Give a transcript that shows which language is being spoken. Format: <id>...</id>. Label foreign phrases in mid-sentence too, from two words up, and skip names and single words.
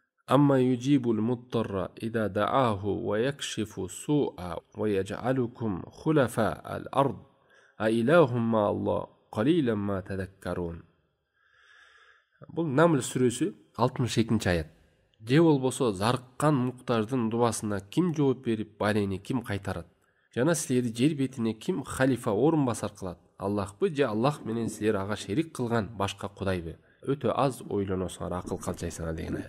<ar>أمن يجيب المضطر إذا دعاه ويكشف السوء ويجعلكم خلفاء الأرض أإله مع الله قليلا ما تذكرون.</ar> <kk>Бұл Намл сүресі 62-ші аят.</kk> <ky>Же болбосо зарыккан муктаждын дубасына ким жооп берип, балени ким кайтарат? Жана силерди жер бетине ким халифа орун басар кылат? Аллахпы же Аллах менен силер ага шерик кылган башка кудайбы? Өтө аз ойлоносуңар, акыл калчайсыңар деген аят.</ky>